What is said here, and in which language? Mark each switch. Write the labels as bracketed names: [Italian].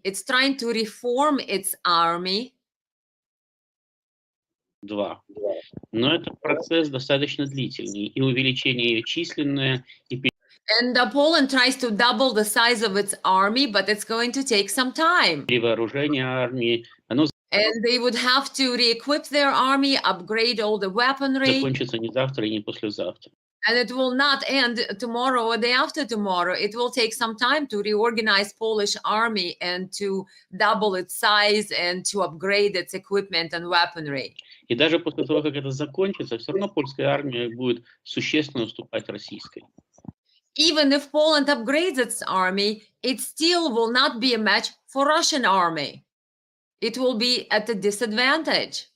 [English] It's trying to reform its army. [Russian] два. Но это процесс достаточно длительный, и увеличение ее численное, и [English] And Poland tries to double the size of its army, but it's going to take some time. [Russian] перевооружение армии, оно [English] And they would have to re-equip their army, upgrade all the weaponry. [Russian] закончится не завтра и не послезавтра. [English] And it will not end tomorrow or day after tomorrow. It will take some time to reorganize Polish army and to double its size and to upgrade its equipment and weaponry. [Russian] И даже после того, как это закончится, все равно польская армия будет существенно уступать российской. [English] Even if Poland upgrades its army, it still will not be a match for Russian army. It will be at a disadvantage